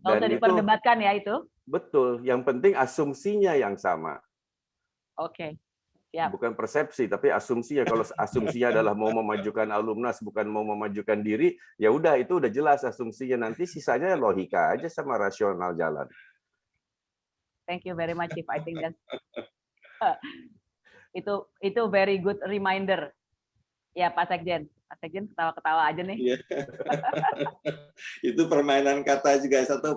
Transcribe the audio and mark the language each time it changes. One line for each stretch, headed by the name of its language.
Indonesian: Nggak usah diperdebatkan ya itu? Betul. Yang penting asumsinya yang sama. Oke. Yep. Bukan persepsi, tapi asumsi ya. Kalau asumsinya adalah mau memajukan alumnas, bukan mau memajukan diri, ya udah, itu udah jelas asumsinya. Nanti sisanya logika aja sama rasional jalan.
English: Thank you very much, Chief. I think that's itu very good reminder.
Indonesian: Ya, Pak Sekjen. Pak Sekjen ketawa-ketawa aja nih. Itu permainan kata juga satu.